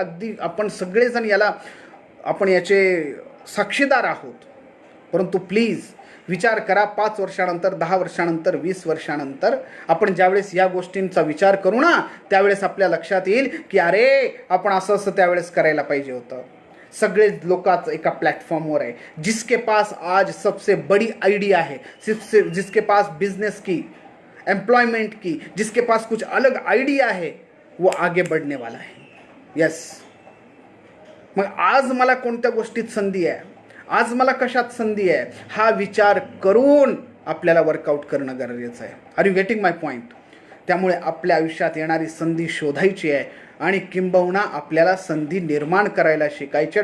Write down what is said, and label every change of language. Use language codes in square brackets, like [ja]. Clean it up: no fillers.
[mr] अगदी आपण सगळेजण याचे साक्षीदार आहोत. परंतु प्लीज विचार करा, 5 वर्षानंतर, 10 वर्षानंतर, 20 वर्षानंतर आपण ज्यावेळेस या गोष्टींचा विचार करू ना, त्यावेळेस आपल्या लक्षात येईल की अरे, आपण असं त्यावेळेस करायला पाहिजे होतं. सगळे लोक एका प्लेटफॉर्मवर आहे. [hi] जिसके पास आज सबसे बड़ी आइडिया है, जिसके पास बिजनेस की, एम्प्लॉयमेंट की, जिसके पास कुछ अलग आइडिया है, वो आगे बढ़ने वाला है. [en] Yes. [mr] मग आज मला कोणत्या गोष्टीत संधी आहे, आज मला कशात संधी आहे, हा विचार करून आपल्याला वर्कआउट करणं गरजेचं आहे. [en] Are you getting my point? [mr] त्यामुळे आपल्या आयुष्यात येणारी संधी शोधायची आहे आणि किंबहुना आपल्याला संधी निर्माण करायला शिकायची.